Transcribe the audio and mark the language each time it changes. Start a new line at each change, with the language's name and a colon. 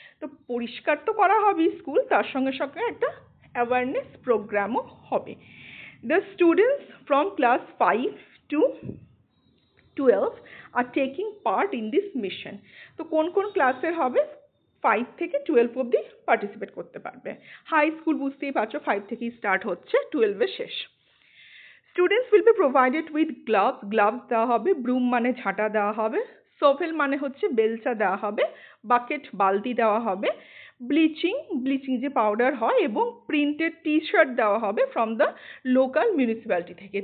Bangla: তো পরিষ্কার তো করা হবে স্কুল, তার সঙ্গে সঙ্গে একটা অ্যাওয়ারনেস প্রোগ্রামও হবে।
English: The students from class 5 to 12 are taking part in this mission.
Bangla: তো কোন কোন ক্লাসের হবে? 5 থেকে 12 অবধি পার্টিসিপেট করতে পারবে। হাই স্কুল বুঝতেই পারছো 5 থেকেই স্টার্ট হচ্ছে, 12 এ শেষ।
English: Students will be provided with gloves
Bangla: দেওয়া হবে, ব্রুম মানে ঝাঁটা দেওয়া হবে, সোভেল মানে হচ্ছে বেলচা দেওয়া হবে, বাকেট বালতি দেওয়া হবে, ব্লিচিং যে পাউডার হয়, এবং প্রিন্টেড টি-শার্ট দেওয়া হবে
English: from the local municipality
Bangla: থেকে।